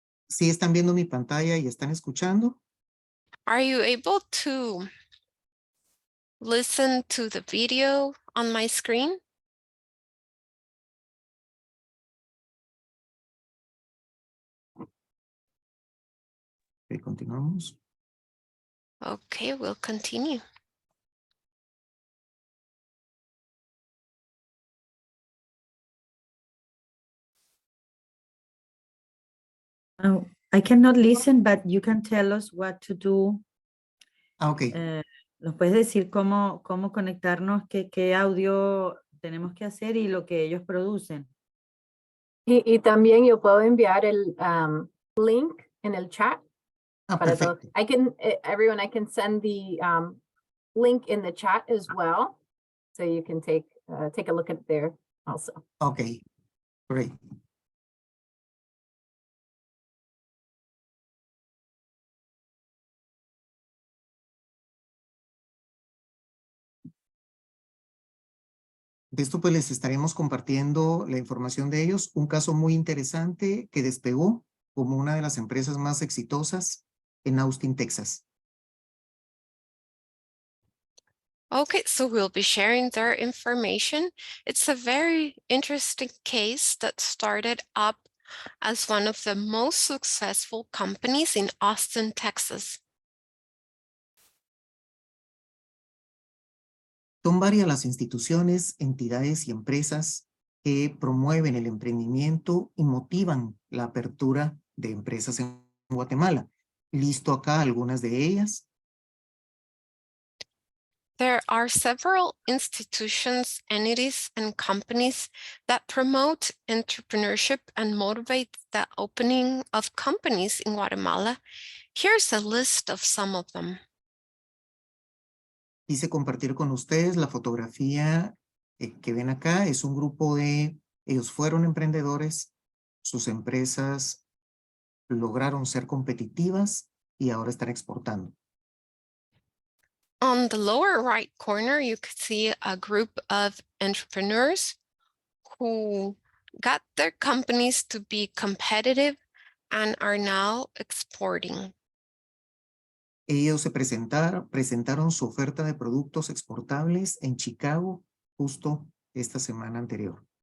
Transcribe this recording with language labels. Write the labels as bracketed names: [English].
[Spanish] ¿Sí están viendo mi pantalla y están escuchando? [English] Are you able to listen to the video on my screen? [Spanish] Ok, continuamos. [English] Okay, we'll continue. Oh, I cannot listen, but you can tell us what to do. Ok. [Spanish] ¿Nos puedes decir cómo conectarnos, qué audio tenemos que hacer y lo que ellos producen? Y también yo puedo enviar el link en el chat para todos. Perfecto. [English] I can send the link in the chat as well. So you can take a look at it there also. Ok, great. [Spanish] De esto pues les estaremos compartiendo la información de ellos. Un caso muy interesante que despegó como una de las empresas más exitosas en Austin, Texas. [English] Okay, so we'll be sharing their information. It's a very interesting case that started up as one of the most successful companies in Austin, Texas. [Spanish] Son varias las instituciones, entidades y empresas que promueven el emprendimiento y motivan la apertura de empresas en Guatemala. Listo acá algunas de ellas. [English] There are several institutions, entities, and companies that promote entrepreneurship and motivate the opening of companies in Guatemala. Here's a list of some of them. [Spanish] Quise compartir con ustedes la fotografía que ven acá. Es un grupo ellos fueron emprendedores, sus empresas lograron ser competitivas y ahora están exportando. [English] On the lower right corner, you could see a group of entrepreneurs who got their companies to be competitive and are now exporting. [Spanish] Ellos se presentaron su oferta de productos exportables en Chicago justo esta semana anterior.